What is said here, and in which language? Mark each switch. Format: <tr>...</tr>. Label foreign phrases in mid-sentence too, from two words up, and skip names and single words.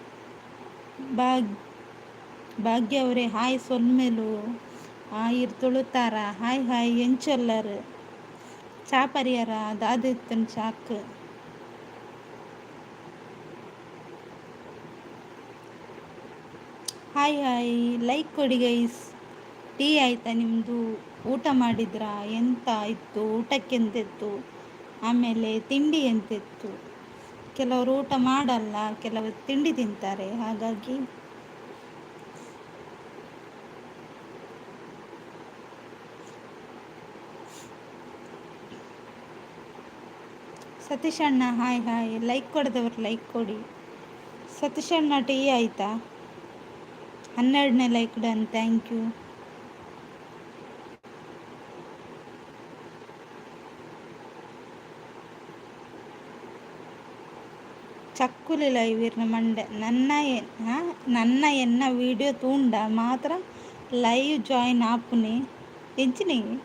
<kn>ಭಾಗ್ಯ ಅವರೇ ಹಾಯ್.</kn> <tcy>ಸೊಲ್ಮೇಲು ಇರ್ ತುಳುತ್ತಾರ</tcy> <en>hi hi.</en> <tcy>ಎಂಚೊಲ್ಲರು ಚಾ ಪರಿಯಾರ ದಾದಿತ್ತನ್ ಚಾಕ್.</tcy> <en>hi hi,</en> <kn>ಲೈಕ್ ಕೊಡಿ ಗೈಸ್. ಟೀ ಆಯಿತಾ ನಿಮ್ಮದು? ಊಟ ಮಾಡಿದ್ರಾ? ಎಂತ ಇತ್ತು ಊಟಕ್ಕೆ? ಎಂತಿತ್ತು? ಆಮೇಲೆ ತಿಂಡಿ ಎಂತಿತ್ತು? ಕೆಲವರು ಊಟ ಮಾಡಲ್ಲ, ಕೆಲವರು ತಿಂಡಿ ತಿಂತಾರೆ. ಹಾಗಾಗಿ ಸತೀಶ್ ಅಣ್ಣ</kn> <en>hi hi.</en> <kn>ಲೈಕ್ ಕೊಡದವ್ರು ಲೈಕ್ ಕೊಡಿ. ಸತೀಶ್ ಅಣ್ಣ ಟೀ ಆಯಿತಾ?</kn> <en>12th like done, thank you.</en> <tcy>ಚಕ್ಕುಲಿ ಲೈವ್ ಇರ್ನ ಮಂಡೆ ನನ್ನ ಎನ್ನ ವಿಡಿಯೋ ತೂಂಡ ಮಾತ್ರ</tcy> <en>live join</en> <tcy>ಆಪುನಿ ಎಂಚಿನಿ.</tcy>